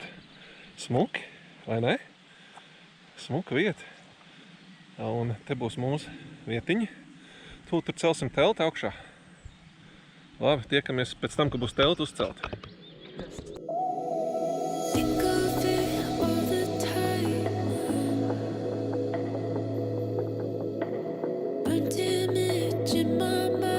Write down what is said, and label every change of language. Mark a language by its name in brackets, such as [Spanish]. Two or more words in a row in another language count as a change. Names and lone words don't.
[Latvian] Smuki, vai ne? Smuka vieta. Un te būs mūsu vietiņa. Tur celsim telti augšā. Labi, tiekamies pēc tam, kad būs telti uzcelta. [English] Think of it all the time. Burnt image in my